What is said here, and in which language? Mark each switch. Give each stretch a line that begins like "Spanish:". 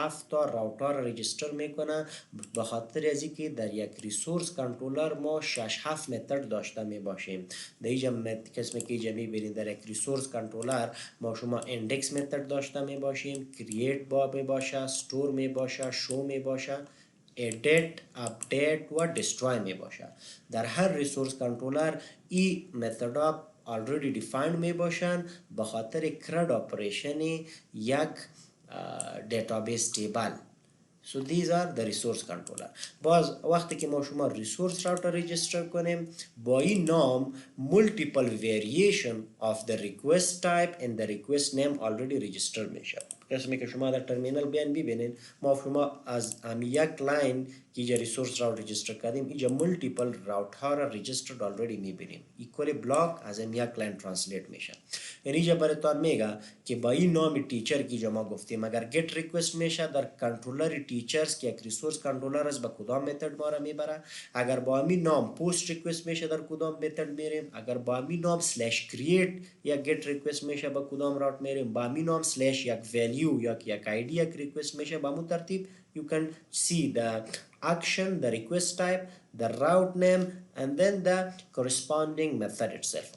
Persian: تا راوتر رجیستر میکنه به خاطر از اینکه در یک ریسورس کنترلر ما 6-7 متد داشته می باشیم در اینجا قسمی که اینجا میبینید در یک ریسورس کنترلر ما شما اندکس متد داشته می باشیم کرییت با می باشه استور می باشه شو می باشه edit update و destroy می باشه در هر ریسورس کنترلر این متد ها
English: already defined
Persian: می باشن به خاطر کرد اپریشن یک database table.
English: So these are the resource controller.
Persian: باز وقتی که ما شما
English: resource router register
Persian: کنیم با این نام
English: multiple variation of the request type and the request name already register میشه.
Persian: قسمی که شما در ترمینال بیان ببینید ما شما از یک لاین که اینجا ریسورس راوت رجیستر کردیم اینجا مولتیپل راوت ها را رجیسترد آلردی میبینیم ایکولی بلاک از یک لاین ترانسلیت میشه یعنی اینجا براتون میگه که با این نام تیچر که اینجا ما گفتیم اگر گت ریکوست میشه در کنترلر تیچرز که یک ریسورس کنترلر است به کدام متد ما را میبره اگر با همین نام پست ریکوست میشه در کدام متد میریم اگر با همین نام سلش کرییت یا گت ریکوست میشه به کدام راوت میریم با همین نام سلش یک ولیو یا یک آیدی یک ریکوست میشه با همون ترتیب
English: you can see the action, the request type, the route name and then the corresponding method itself.